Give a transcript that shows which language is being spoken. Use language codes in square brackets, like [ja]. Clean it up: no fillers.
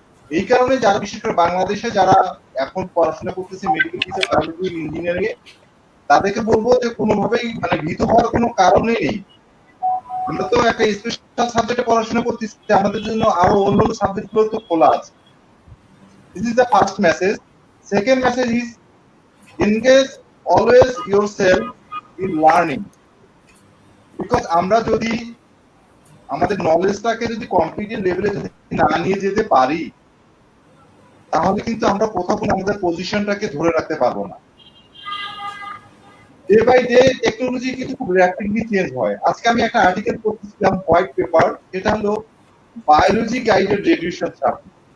[bn] এই কারণে যারা বিশেষ করে বাংলাদেশে যারা এখন পড়াশোনা করতেছে মেডিকেল ফিজিক্স, বায়োলজি, ইঞ্জিনিয়ারিং এ, তাদেরকে বলবো যে কোনোভাবেই মানে ভীত হওয়ার কোনো কারণই নেই। আমরা তো একটা স্পেশাল সাবজেক্টে পড়াশোনা করতেছি, আমাদের জন্য আরো অন্যান্য সাবজেক্ট গুলো তো খোলা আছে। [en] This is the first message. Second message is engage always yourself in learning. [bn] Because আমরা যদি আমাদের নলেজটাকে যদি কম্পিটিটিভ লেভেলে যদি না নিয়ে যেতে পারি, তাহলে কিন্তু আমরা কোথাও কোনো আমাদের পজিশনটাকে ধরে রাখতে পারবো না। ডে বাই ডে টেকনোলজি কিন্তু খুব র্যাপিডলি চেঞ্জ হয়। আজকে আমি একটা আর্টিকেল পড়তেছিলাম, হোয়াইট পেপার, এটা হলো বায়োলজি গাইডেড রেডিয়েশন থেরাপি।